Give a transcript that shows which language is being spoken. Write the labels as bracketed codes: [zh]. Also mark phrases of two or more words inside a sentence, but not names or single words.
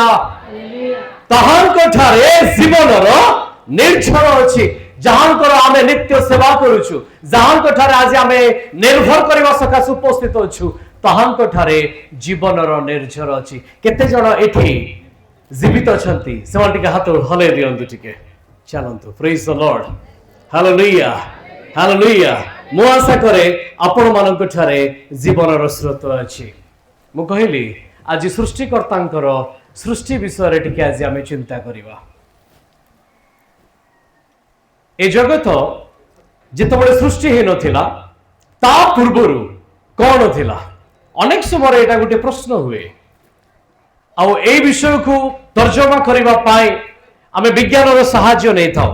[or] ତାହାଙ୍କ ଠାରେ ଜୀବନର ନିର୍ଝର ଅଛି। ଯାହାଙ୍କର ଆମେ ନିତ୍ୟ ସେବା କରୁଛୁ ଯାହାଙ୍କ ଠାରେ ଆଜି ଆମେ ନିର୍ଭର କରିବା ସକାଶ ଉପସ୍ଥିତ ଅଛୁ ତାହାଙ୍କ ଠାରେ ଜୀବନର ନିର୍ଝର ଅଛି। କେତେ ଜଣ ଏଠି ଜୀବିତ ଅଛନ୍ତି ସେମାନେ ଟିକେ ହାତ ହଲେଇ ଦିଅନ୍ତୁ ଟିକେ ଚଳନ୍ତୁ। [en] Praise the Lord hallelujah hallelujah. [or] ମୁଁ ଆଶା କରେ ଆପଣ ମାନଙ୍କ ଠାରେ ଜୀବନର ସ୍ରୋତ ଅଛି। ମୁଁ କହିଲି ଆଜି ସୃଷ୍ଟିକର୍ତ୍ତାଙ୍କର ସୃଷ୍ଟି ବିଷୟ ରେ ଟିକେ ଆଜି ଆମେ ଚିନ୍ତା କରିବା। ଏ ଜଗତ ଯେତେବେଳେ ସୃଷ୍ଟି ହିଁ ନଥିଲା ତା ପୂର୍ବରୁ କଣ ଥିଲା ଅନେକ ସମୟ ଏଇଟା ଗୋଟେ ପ୍ରଶ୍ନ ହୁଏ ଆଉ ଏ ବିଷୟ କୁ ତର୍ଜମା କରିବା ପାଇଁ ଆମେ ବିଜ୍ଞାନ ସାହାଯ୍ୟ ନହିଁ ଥାଉ।